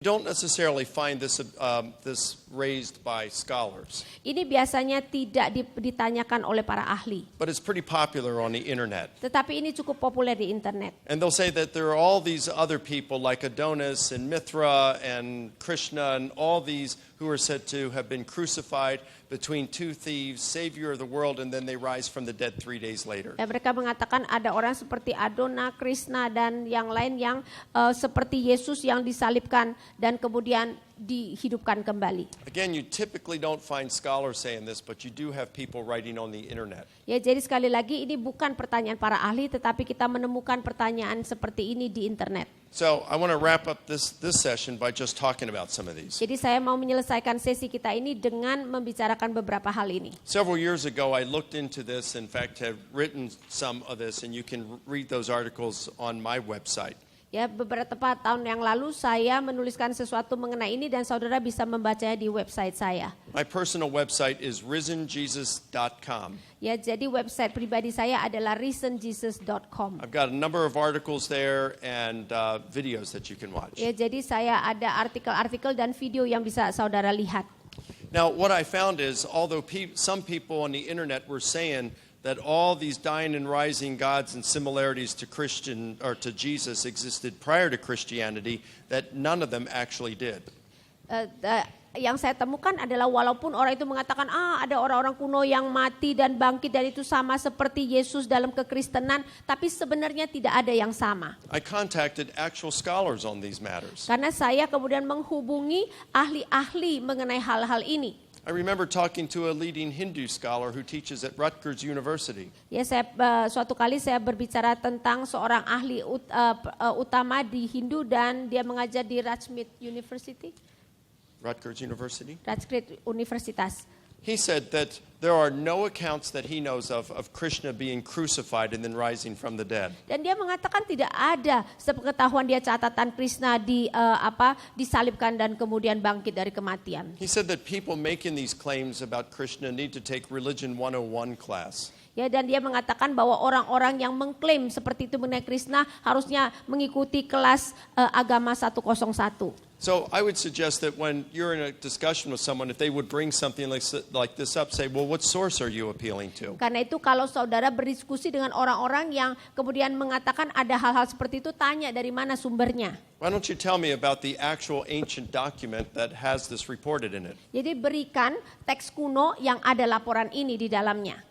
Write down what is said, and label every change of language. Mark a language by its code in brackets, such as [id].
[en] Don't necessarily find this raised by scholars. [id] Ini biasanya tidak ditanyakan oleh para ahli. [en] But it's pretty popular on the internet. [id] Tetapi ini cukup populer di internet. [en] And they'll say that there are all these other people like Adonis and Mithra and Krishna and all these who are said to have been crucified between two thieves, savior of the world, and then they rise from the dead 3 days later. [id] Ya, mereka mengatakan ada orang seperti Adona, Krishna, dan yang lain yang seperti Yesus yang disalibkan dan kemudian dihidupkan kembali. [en] Again, you typically don't find scholars saying this, but you do have people writing on the internet. [id] Ya, jadi sekali lagi ini bukan pertanyaan para ahli, tetapi kita menemukan pertanyaan seperti ini di internet. [en] So I want to wrap up this session by just talking about some of these. [id] Jadi saya mau menyelesaikan sesi kita ini dengan membicarakan beberapa hal ini. [en] Several years ago, I looked into this. In fact, have written some of this, and you can read those articles on my website. [id] Ya, beberapa tahun yang lalu saya menuliskan sesuatu mengenai ini dan saudara bisa membacanya di website saya. [en] My personal website is risenjesus.com. [id] Ya, jadi website pribadi saya adalah risenjesus.com. [en] I've got a number of articles there and videos that you can watch. [id] Ya, jadi saya ada artikel-artikel dan video yang bisa saudara lihat. [en] Now, what I found is, although some people on the internet were saying that all these dying and rising gods and similarities to Christian or to Jesus existed prior to Christianity, that none of them actually did. [id] Yang saya temukan adalah walaupun orang itu mengatakan ada orang-orang kuno yang mati dan bangkit dan itu sama seperti Yesus dalam kekristenan, tapi sebenarnya tidak ada yang sama. [en] I contacted actual scholars on these matters. [id] Karena saya kemudian menghubungi ahli-ahli mengenai hal-hal ini. [en] I remember talking to a leading Hindu scholar who teaches at Rutgers University. [id] Ya, suatu kali saya berbicara tentang seorang ahli utama di Hindu dan dia mengajar di Rutgers University. [en] Rutgers University. [id] Rutgers Universitas. [en] He said that there are no accounts that he knows of Krishna being crucified and then rising from the dead. [id] Dan dia mengatakan tidak ada sepengetahuan dia catatan Krishna disalibkan dan kemudian bangkit dari kematian. [en] He said that people making these claims about Krishna need to take Religion 101 class. [id] Ya, dan dia mengatakan bahwa orang-orang yang mengklaim seperti itu mengenai Krishna harusnya mengikuti kelas agama 101. [en] So I would suggest that when you're in a discussion with someone, if they would bring something like this up, say, well, what source are you appealing to? [id] Karena itu kalau saudara berdiskusi dengan orang-orang yang kemudian mengatakan ada hal-hal seperti itu, tanya dari mana sumbernya. [en] Why don't you tell me about the actual ancient document that has this reported in it? [id] Jadi berikan teks kuno yang ada laporan ini di dalamnya.